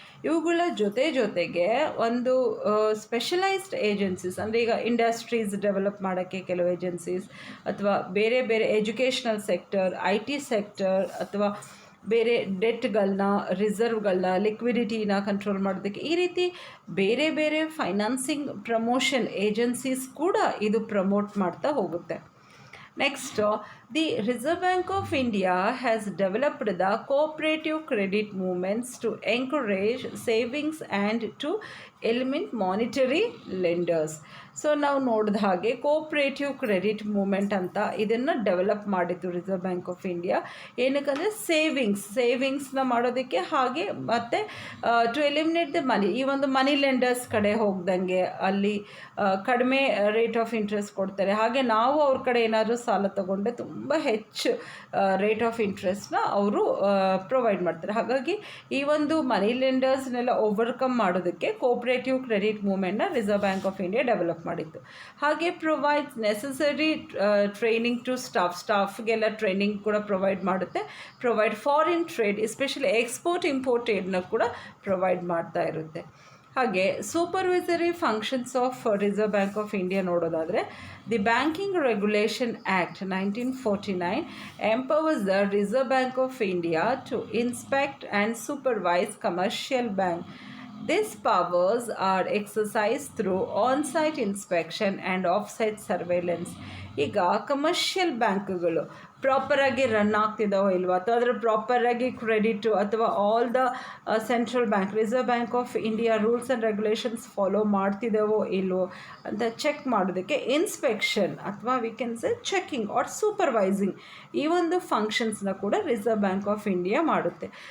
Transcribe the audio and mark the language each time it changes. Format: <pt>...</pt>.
<kn>ಇವುಗಳ ಜೊತೆಗೆ ಒಂದು ಸ್ಪೆಷಲೈಸ್ಡ್ ಏಜೆನ್ಸೀಸ್ ಅಂದರೆ ಈಗ ಇಂಡಸ್ಟ್ರೀಸ್ ಡೆವಲಪ್ ಮಾಡೋಕ್ಕೆ ಕೆಲವು ಏಜೆನ್ಸೀಸ್, ಅಥವಾ ಬೇರೆ ಬೇರೆ ಎಜುಕೇಷ್ನಲ್ ಸೆಕ್ಟರ್, IT ಸೆಕ್ಟರ್, ಅಥವಾ ಬೇರೆ ಡೆಟ್ಗಳನ್ನ, ರಿಸರ್ವ್ಗಳನ್ನ, ಲಿಕ್ವಿಡಿಟಿನ ಕಂಟ್ರೋಲ್ ಮಾಡೋದಕ್ಕೆ, ಈ ರೀತಿ ಬೇರೆ ಬೇರೆ ಫೈನಾನ್ಸಿಂಗ್ ಪ್ರಮೋಷನ್ ಏಜೆನ್ಸೀಸ್ ಕೂಡ ಇದು ಪ್ರಮೋಟ್ ಮಾಡ್ತಾ ಹೋಗುತ್ತೆ.</kn> <en>Next, the Reserve Bank of India has developed the cooperative credit movements to encourage savings and to eliminate monetary lenders.</en> <kn>So ನಾವು ನೋಡಿದ ಹಾಗೆ ಕೋಆಪ್ರೇಟಿವ್ ಕ್ರೆಡಿಟ್ ಮೂಮೆಂಟ್ ಅಂತ ಇದನ್ನು ಡೆವಲಪ್ ಮಾಡಿತ್ತು ರಿಸರ್ವ್ ಬ್ಯಾಂಕ್ ಆಫ್ ಇಂಡಿಯಾ. ಏನಕ್ಕಂದರೆ ಸೇವಿಂಗ್ಸ್ನ ಮಾಡೋದಕ್ಕೆ, ಹಾಗೆ ಮತ್ತು</kn> <en>to eliminate the money,</en> <kn>ಈ ಒಂದು ಮನಿ ಲೆಂಡರ್ಸ್ ಕಡೆ ಹೋಗ್ದಂಗೆ ಅಲ್ಲಿ ಕಡಿಮೆ ರೇಟ್ ಆಫ್ ಇಂಟ್ರೆಸ್ಟ್ ಕೊಡ್ತಾರೆ. ಹಾಗೆ ನಾವು ಅವ್ರ ಕಡೆ ಏನಾದರೂ ಸಾಲ ತಗೊಂಡ್ರೆ ತುಂಬ ಹೆಚ್ಚು ರೇಟ್ ಆಫ್ ಇಂಟ್ರೆಸ್ಟ್ನ ಅವರು ಪ್ರೊವೈಡ್ ಮಾಡ್ತಾರೆ. ಹಾಗಾಗಿ ಈ ಒಂದು ಮನಿ ಲೆಂಡರ್ಸ್ನೆಲ್ಲ ಓವರ್ಕಮ್ ಮಾಡೋದಕ್ಕೆ cooperative credit ಮೂವ್ಮೆಂಟ್ನ reserve bank of India develop ಮಾಡಿತ್ತು. ಹಾಗೆ</kn> <en>provides necessary training</en> <kn>to ಸ್ಟಾಫ್ಗೆಲ್ಲ training ಕೂಡ ಪ್ರೊವೈಡ್ ಮಾಡುತ್ತೆ. Provide foreign trade, especially export import ಟ್ರೇಡ್ನ ಕೂಡ ಪ್ರೊವೈಡ್ ಮಾಡ್ತಾ ಇರುತ್ತೆ.</kn> <en>ಹಾಗೆ supervisory functions of Reserve Bank of India ನೋಡೋದಾದರೆ, the Banking Regulation Act 1949 empowers the Reserve Bank of India to inspect and supervise commercial bank. These powers are exercised through on-site inspection and off-site surveillance.</en> <kn>ಈಗ commercial ಬ್ಯಾಂಕ್ಗಳು ಪ್ರಾಪರಾಗಿ run ಆಗ್ತಿದ್ದಾವೋ ಇಲ್ವೋ, ಅಥವಾ ಅದರ ಪ್ರಾಪರಾಗಿ credit ಅಥವಾ all the central bank, reserve bank of India rules and regulations follow ಮಾಡ್ತಿದ್ದಾವೋ ಇಲ್ವೋ ಅಂತ check ಮಾಡೋದಕ್ಕೆ inspection ಅಥವಾ</kn> <en>we can say checking or supervising,</en> <kn>ಈ ಒಂದು ಫಂಕ್ಷನ್ಸ್ನ ಕೂಡ ರಿಸರ್ವ್ ಬ್ಯಾಂಕ್ ಆಫ್ ಇಂಡಿಯಾ ಮಾಡುತ್ತೆ.</kn>